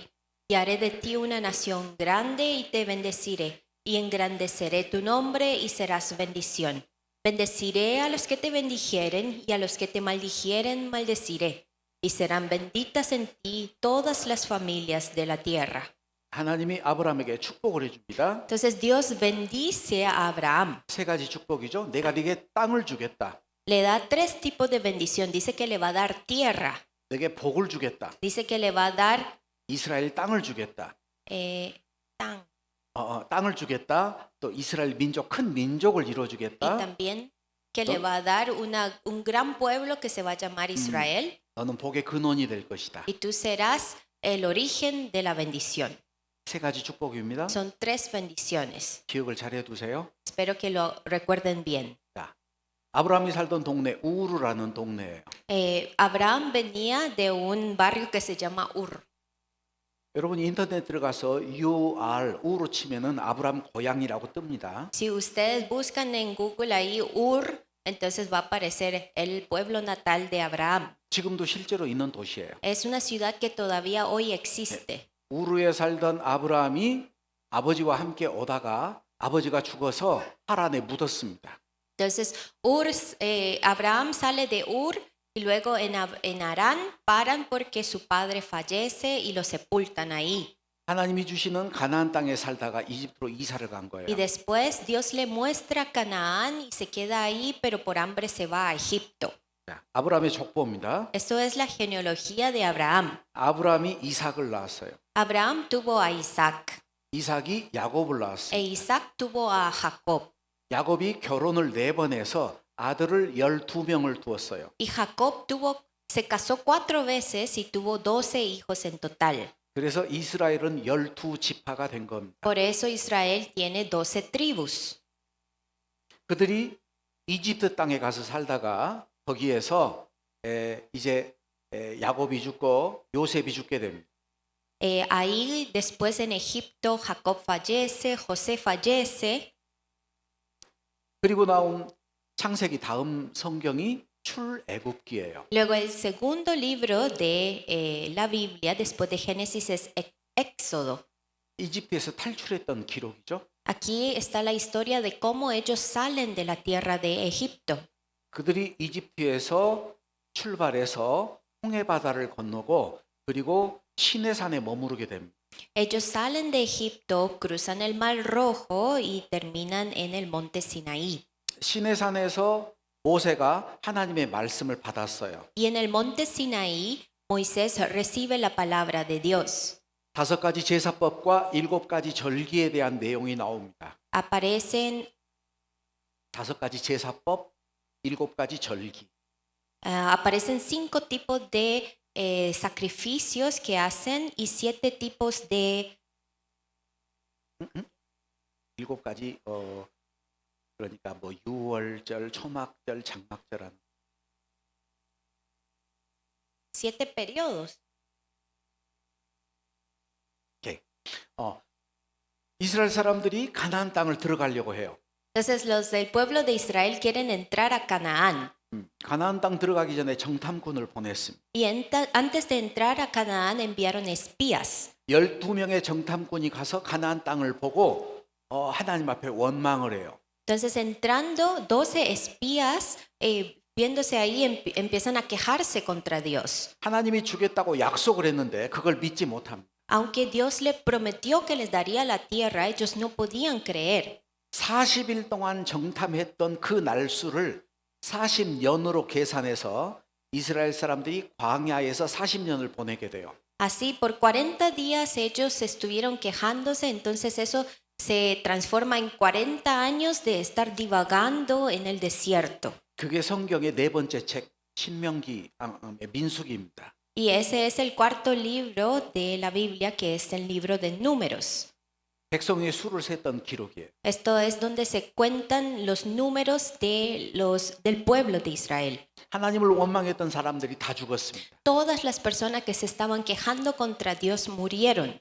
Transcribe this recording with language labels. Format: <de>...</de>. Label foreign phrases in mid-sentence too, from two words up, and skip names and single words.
<es>Y haré de ti una nación grande y te bendeciré, y engrandeceré tu nombre y serás bendición. Bendeciré a los que te bendijeren y a los que te maldijeren maldeciré. Y serán benditas en ti todas las familias de la tierra.</es> <ko>하나님이 아브라함에게 축복을 해줍니다.</ko> <es>Entonces Dios bendice a Abraham.</es> <ko>세 가지 축복이죠. 내가 네게 땅을 주겠다.</ko> <es>Le da tres tipos de bendición. Dice que le va a dar tierra.</es> <ko>내게 복을 주겠다.</ko> <es>Dice que le va a dar</es> <ko>이스라엘 땅을 주겠다.</ko> <es>Tan.</es> <ko>땅을 주겠다. 또 이스라엘 민족, 큰 민족을</ko> <es>Y</es> <ko>이루어주겠다.</ko> <es>también que le va a dar un gran pueblo que se va a llamar Israel.</es> <ko>너는 복의 근원이 될 것이다.</ko> <es>Y tú serás el origen de la bendición.</es> <ko>세 가지 축복입니다.</ko> <es>Son 3 bendiciones.</es> <ko>기억을 잘 해두세요.</ko> <es>Espero que lo recuerden bien.</es> <ko>자, 아브라함이 살던 동네 우르라는 동네예요.</ko> <es>Abraham venía de un barrio que se llama Ur.</es> <ko>여러분 인터넷 들어가서 UR 우르 치면은 아브라함 고향이라고 뜹니다.</ko> <es>Si ustedes buscan en Google ahí Ur, entonces va a aparecer el pueblo natal de Abraham.</es> <ko>지금도 실제로 있는 도시예요.</ko> <es>Es una ciudad que todavía hoy existe.</es> <ko>우르에 살던 아브라함이 아버지와 함께 오다가 아버지가 죽어서 하란에 묻었습니다.</ko> <es>Entonces, Abraham sale de Ur y luego en Harán paran porque su padre fallece y lo sepultan ahí.</es> <ko>하나님이 주시는 가나안 땅에 살다가 이집트로 이사를 간 거예요.</ko> <es>Y después Dios le muestra Canaán y se queda ahí, pero por hambre se va a Egipto.</es> <ko>자, 아브라함의 족보입니다.</ko> <es>Esto es la genealogía de Abraham.</es> <ko>아브라함이 이삭을 낳았어요.</ko> <es>Abraham tuvo a Isaac</es> <ko>이삭이 야곱을</ko> <es>e</es> <ko>낳았어요.</ko> <es>Isaac tuvo a Jacob.</es> <ko>야곱이 결혼을 4번 해서 아들을 12명을 두었어요.</ko> <es>Y Jacob se casó 4 veces y tuvo 12 hijos en total.</es> <ko>그래서 이스라엘은 12지파가 된 겁니다.</ko> <es>Por eso Israel tiene 12 tribus.</es> <ko>그들이 이집트 땅에 가서 살다가 거기에서 이제 야곱이 죽고 요셉이 죽게 됩니다.</ko> <es>Ahí después en Egipto Jacob fallece, José fallece.</es> <ko>그리고 나온 창세기 다음 성경이 출애굽기예요.</ko> <es>Luego el segundo libro de la Biblia después de Génesis es Éxodo.</es> <ko>이집트에서 탈출했던 기록이죠.</ko> <es>Aquí está la historia de cómo ellos salen de la tierra de Egipto.</es> <ko>그들이 이집트에서 출발해서 홍해 바다를 건너고 그리고 시내산에 머무르게 됩니다.</ko> <es>Ellos salen de Egipto, cruzan el Mar Rojo y terminan en el monte Sinaí.</es> <ko>시내산에서 모세가 하나님의 말씀을 받았어요.</ko> <es>Y en el monte Sinaí, Moisés recibe la palabra de Dios.</es> <ko>5가지 제사법과 7가지 절기에 대한 내용이 나옵니다.</ko> <es>Aparecen</es> <ko>5가지 제사법, 7가지 절기.</ko> <es>Aparecen 5 tipos de sacrificios que hacen y 7 tipos de</es> <ko>7가지 그러니까 뭐 유월절, 초막절, 장막절한</ko> <es>7 periodos.</es> <ko>이스라엘 사람들이 가나안 땅을 들어가려고 해요.</ko> <es>Entonces los del pueblo de Israel quieren entrar a Canaán.</es> <ko>가나안 땅 들어가기 전에 정탐꾼을 보냈습니다.</ko> <es>Y antes de entrar a Canaán enviaron espías.</es> <ko>12명의 정탐꾼이 가서 가나안 땅을 보고 하나님 앞에 원망을 해요.</ko> <es>Entonces entrando 12 espías, viéndose ahí, empiezan a quejarse contra Dios.</es> <ko>하나님이 주겠다고 약속을 했는데 그걸 믿지 못합니다.</ko> <es>Aunque Dios les prometió que les daría la tierra, ellos no podían creer.</es> <ko>40일 동안 정탐했던 그 날수를 40년으로 계산해서 이스라엘 사람들이 광야에서 40년을 보내게 돼요.</ko> <es>Así por 40 días ellos estuvieron quejándose, entonces eso se transforma en 40 años de estar divagando en el desierto.</es> <ko>그게 성경의 4번째 책 신명기 민수기입니다.</ko> <es>Y ese es el 4º libro de la Biblia, que es el libro de Números.</es> <ko>백성의 수를 셌던 기록이에요.</ko> <es>Esto es donde se cuentan los números del pueblo de Israel.</es> <ko>하나님을 원망했던 사람들이 다 죽었습니다.</ko> <es>Todas las personas que se estaban quejando contra Dios murieron.</es>